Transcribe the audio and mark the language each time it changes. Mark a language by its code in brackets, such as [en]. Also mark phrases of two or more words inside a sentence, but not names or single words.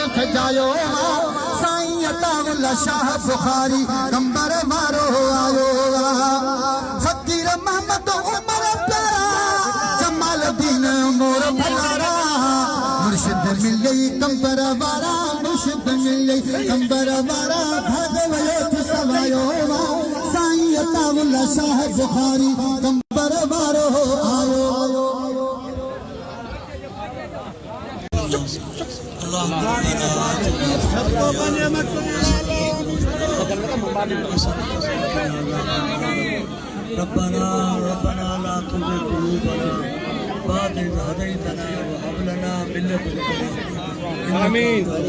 [sd] सजायो साईं अताउल्ला शाह बुखारी कंबर वारो आयो फकीर मोहम्मद उमर प्यारा जमाल दीन मोर भलारा मुर्शिद मिले कंबर वारा मुर्शिद मिले कंबर वारा भागवत सवायो साईं अताउल्ला शाह बुखारी कंबर वारो आयो [ar] ربنا ربنا لا تزغ قلوبنا بعد إذ هديتنا وهب لنا من لدنك آمين